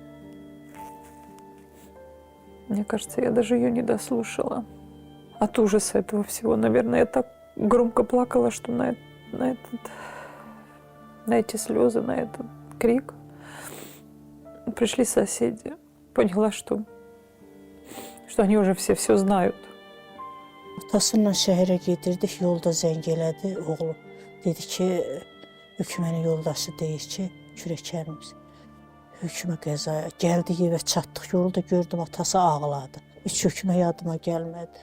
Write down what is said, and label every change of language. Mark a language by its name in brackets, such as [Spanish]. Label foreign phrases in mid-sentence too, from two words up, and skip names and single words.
[Russian] Мне кажется, я даже ее не дослушала. От ужаса этого всего, наверное, я так громко плакала, что на эти слезы, на этот крик пришли соседи. Поняла, что они уже все знают. [Azerbaijani] Atasıyla şəhərə gedirdik, yolda zəng elədi oğlu. Dedi ki, hökmənin yoldaşı deyir ki, kürəkərimiz hökmə qəzaya. Gəldik evə çatdıq, yolda gördüm atası ağladı. Heç hökmə yadıma gəlmədi.